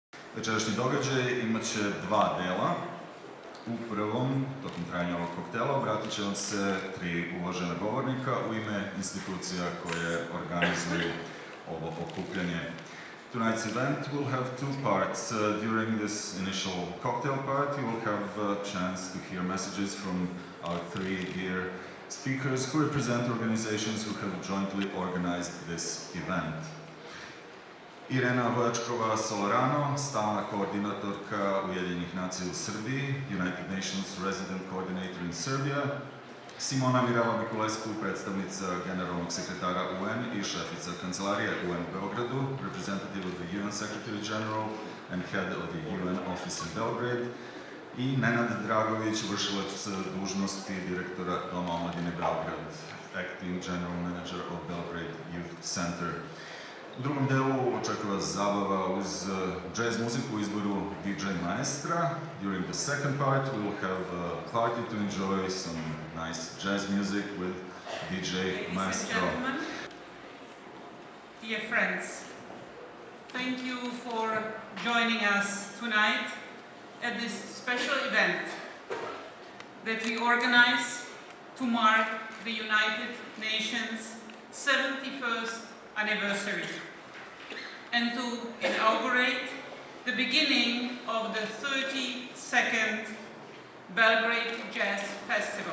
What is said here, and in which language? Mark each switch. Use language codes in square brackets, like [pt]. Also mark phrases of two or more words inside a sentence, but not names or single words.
[sr] Večerašnji događaj imat će dva dela. U prvom, tokom trajanja ovog koktela, obratit će vam se tri uvažena govornika u ime institucija koje organizuju ovo okupljanje. [en] Tonight's event will have two parts. During this initial cocktail part, you will have a chance to hear messages from our three dear speakers who represent organizations who have jointly organized this event. [sr] Irena Vojačkova-Solorano, stalna koordinatorka Ujedinjenih nacija u Srbiji, [en] United Nations Resident Coordinator in Serbia, [sr] Simona Mirela Mikulescu, predstavnica generalnog sekretara UN i šefica kancelarije UN u Beogradu, [en] representative of the UN Secretary General and head of the UN office in Belgrade, [sr] i Nenad Dragović, vršilac dužnosti direktora Doma omladine Beograd, [en] acting general manager of Belgrade Youth Center. [sr] U drugom delu očekuje vas zabava uz jazz muziku u izboru DJ Maestra. [en] During the second part we will have a party to enjoy some nice jazz music with DJ Maestro. Dear friends, thank you for joining us tonight at this special event that we organize to mark the United Nations 71st anniversary and to inaugurate the beginning of the 32nd Belgrade Jazz Festival.